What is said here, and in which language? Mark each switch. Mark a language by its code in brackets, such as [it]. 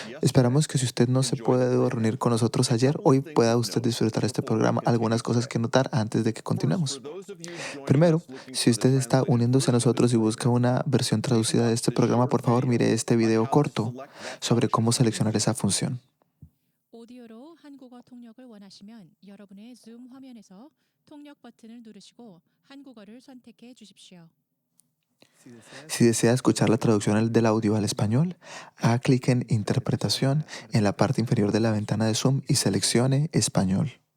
[es] Esperamos que si usted no se puede reunir con nosotros ayer, hoy pueda usted disfrutar este programa. Algunas cosas que notar antes de que continuemos. Primero, si usted está uniéndose a nosotros y busca una versión traducida de este programa, por favor mire este video corto sobre cómo seleccionar esa función. [ko] 오디오로 한국어 통역을 원하시면 여러분의 줌 화면에서 통역 버튼을 누르시고 한국어를 선택해 주십시오. [es] Si desea escuchar la traducción del audio al español, haga clic en Interpretación en la parte inferior de la ventana de Zoom y seleccione Español.